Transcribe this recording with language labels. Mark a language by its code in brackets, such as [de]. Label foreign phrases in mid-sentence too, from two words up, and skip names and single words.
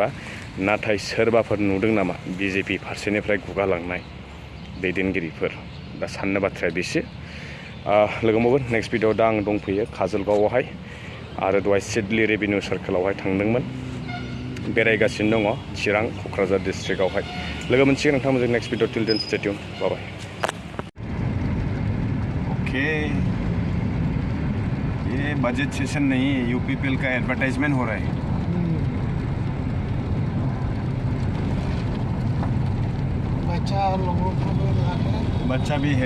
[brx] नाथाय सोरबाफोर नुदों नामा BJP फारसेनिफ्राय गुगालांनाय दैदेनगिरिफोर? दा साननो बाथ्राया बेसो। लोगो मोनगोन [en] next video'. [brx] दा आं दंफैयो काजलगावआवहाय आरो दहाय सिडली रेभिनिउ सार्केलावहाय थांदोंमोन, बेरायगासिनो दङ चिरां क'क्राझार डिस्ट्रिक्टआवहाय। लोगो मोनसिगोन नोंथांमोनजों [en] next video'. till then stay tune, bye bye. [hi] ओके, ये [en] budget session [hi] नहीं है, UPPL का एडवर्टाइजमेंट हो रहा है। बच्चा लोगों को भी लाके बच्चा भी है